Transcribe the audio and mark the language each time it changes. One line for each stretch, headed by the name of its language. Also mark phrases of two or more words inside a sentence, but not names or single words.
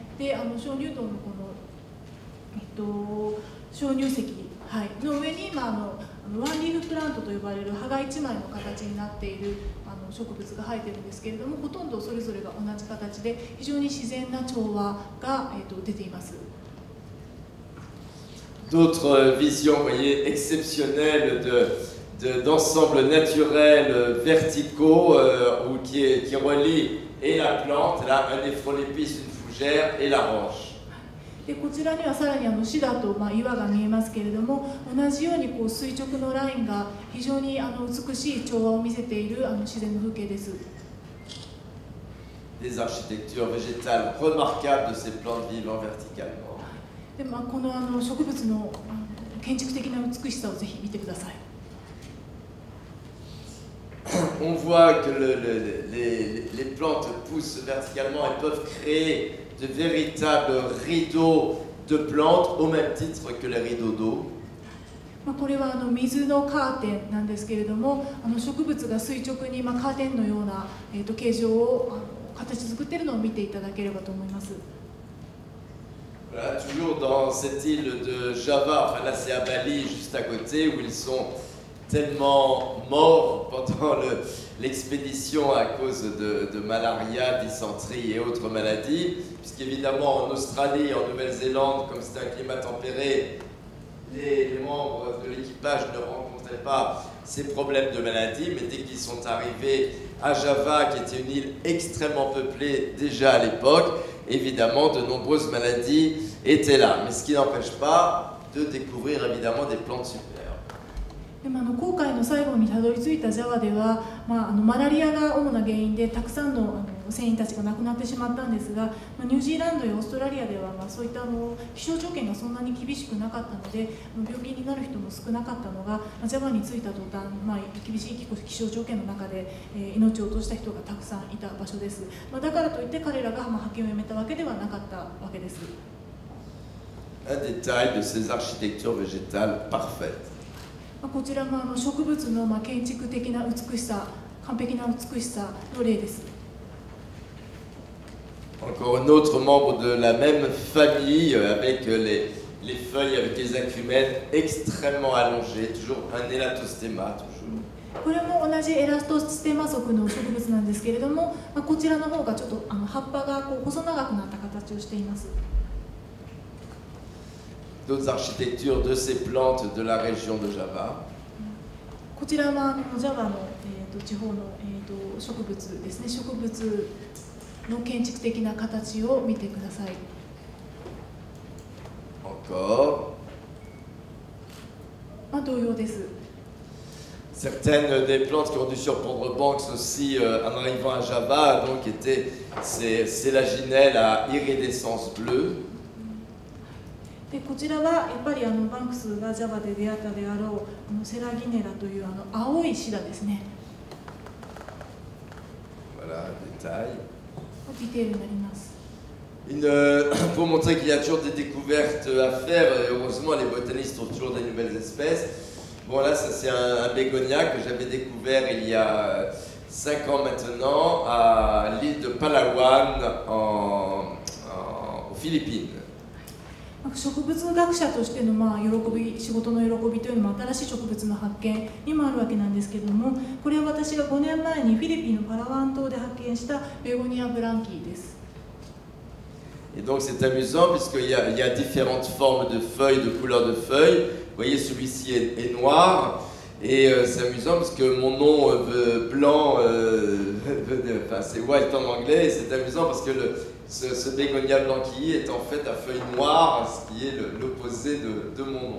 Japanese: で鍾乳洞のこの鍾乳石、の上に、ワンリーフプラントと呼ばれる葉が一枚の形になっている植物が生えているんですけれども、ほとんどそれぞれが同じ形で非常に自然な調和が、出ています。
French: D'autres visions, vous voyez, exceptionnelles d'ensembles naturels verticaux qui relient et la plante, là, un néphrolépisme, une fougère et la roche.
Japanese: でこちらにはさらにシダと岩が見えますけれども、同じように垂直のラインが非常に美しい調和を見せている自然の風景です。
French: Des architectures végétales remarquables de ces plantes vivant verticalement.
Japanese: でこの植物の建築的な美しさをぜひ見てください。
French: On voit que les plantes poussent verticalement et peuvent créer de véritables rideaux de plantes au même titre que les rideaux d'eau.
Japanese: これは水のカーテンなんですけれども、植物が垂直にカーテンのような形状を形作っているのを見ていただければと思います。
French: Voilà, toujours dans cette île de Java, enfin là c'est à Bali, juste à côté, où ils sont tellement morts pendant l'expédition à cause de malaria, dysenterie et autres maladies, puisqu'évidemment en Australie et en Nouvelle-Zélande, comme c'est un climat tempéré, les membres de l'équipage ne rencontraient pas ces problèmes de maladie, mais dès qu'ils sont arrivés à Java, qui était une île extrêmement peuplée déjà à l'époque, évidemment de nombreuses maladies étaient là, mais ce qui n'empêche pas de découvrir évidemment des plantes supérieures.
Japanese: で航海の最後にたどり着いたジャワでは、マラリアが主な原因でたくさんの船員たちが亡くなってしまったんですが、ニュージーランドやオーストラリアでは、そういった気象条件がそんなに厳しくなかったので、病気になる人も少なかったのが、ジャワに着いた途端、厳しい気象条件の中で、命を落とした人がたくさんいた場所です。だからといって彼らが派遣をやめたわけではなかったわけです。
French: Un détail de ces architectures végétales parfaites.
Japanese: こちらも植物の建築的な美しさ、完璧な美しさの例です。
French: Encore un autre membre de la même famille avec les feuilles avec les acumènes extrêmement allongées, toujours un élatosthéma toujours.
Japanese: これも同じエラストステマ属の植物なんですけれども、こちらの方がちょっと葉っぱがこう細長くなった形をしています。
French: D'autres architectures de ces plantes de la région de Java.
Japanese: こちらはジャワの、地方の、植物ですね。植物の建築的な形を見てください。
French: Encore.
Japanese: 同様です。
French: Certaines des plantes qui ont dû surprendre Banks aussi en arrivant à Java, donc étaient ces sélaginelles à iridescence bleue.
Japanese: でこちらはやっぱりバンクスがジャワで出会ったであろうセラギネラという青いシダですね。
French: Voilà, détail.
Japanese: ディテールになります。
French: Pour montrer qu'il y a toujours des découvertes à faire, et heureusement les botanistes trouvent toujours des nouvelles espèces. Bon là, ça c'est un bégonia que j'avais découvert il y a 5 ans maintenant à l'île de Palawan aux Philippines.
Japanese: 植物学者としての仕事の喜びというのも新しい植物の発見にもあるわけなんですけれども、これは私が5年前にフィリピンのパラワン島で発見したベゴニアブランキーです。
French: Et donc c'est amusant puisqu'il y a différentes formes de feuilles, de couleurs de feuilles. Vous voyez, celui-ci est noir. Et c'est amusant parce que mon nom blanc, enfin c'est white en anglais, et c'est amusant parce que ce bégonia blanquille est en fait à feuilles noires, ce qui est l'opposé de mon nom.